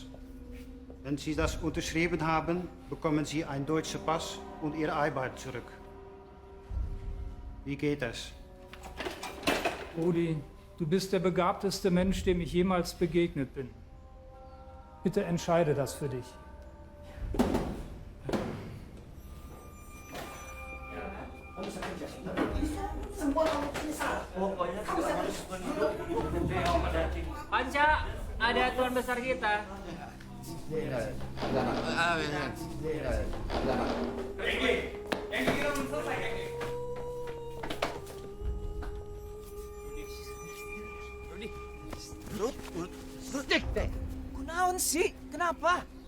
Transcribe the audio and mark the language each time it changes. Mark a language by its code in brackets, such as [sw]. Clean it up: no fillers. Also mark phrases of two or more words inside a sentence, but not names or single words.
[de] Wenn Sie das unterschrieben haben, bekommen Sie einen deutschen Pass und Ihre Arbeit zurück. Wie geht das? Rudi, du bist der begabteste Mensch, dem ich jemals begegnet bin. Bitte entscheide das für dich. [id] Panca, ada tuan besar kita. Kunaon sih? Kenapa?